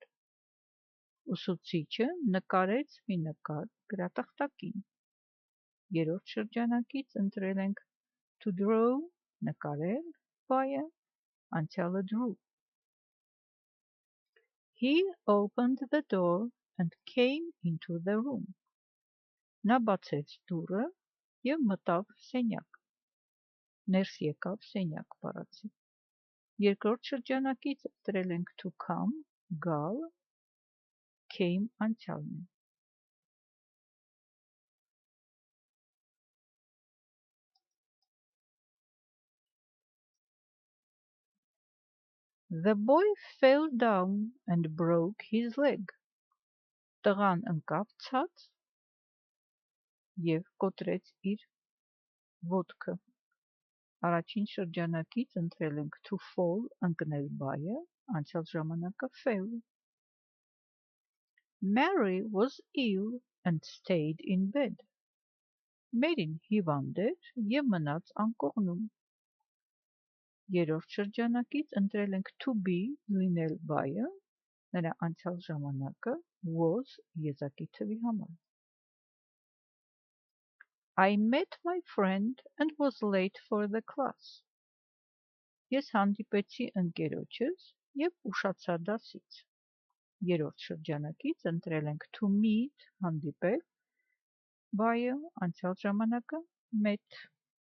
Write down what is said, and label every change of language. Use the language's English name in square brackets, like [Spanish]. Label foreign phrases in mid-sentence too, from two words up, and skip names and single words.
[Armenian] Ուսուցիչը նկարեց մի նկար գրատախտակին։ Երրորդ շրջանակից ընտրել ենք [English] to draw [Armenian] նկարել բայը անցյալը drew։ [English] He opened the door and came into the room. [Armenian] Նա բացեց դուռը և մտավ սենյակ։ Ներս եկավ սենյակ բառացի։ Երկրորդ շրջանակից ընտրել ենք [English] to come [Armenian] գալ, came անցյալն է։ [English] The boy fell down and broke his leg. [Armenian] Տղան ընկավ ցած և կոտրեց իր ոտքը։ Առաջին շրջանակից ընտրել ենք [English] to fall [Armenian] ընկնել բայը, անցյալ ժամանակը fell։ [English] Mary was ill and stayed in bed. [Armenian] Մերին հիվանդ էր և մնաց անկողնում։ Երրորդ շրջանակից ընտրել ենք [English] to be [Armenian] լինել բայը, նրա անցյալ ժամանակը was եզակի թվի համար։ [English] I met my friend and was late for the class. [Armenian] Ես հանդիպեցի ընկերոջս և ուշացա դասից։ Երրորդ շրջանակից ընտրել ենք [English] to meet [Armenian] հանդիպել, բայը անցյալ ժամանակը met։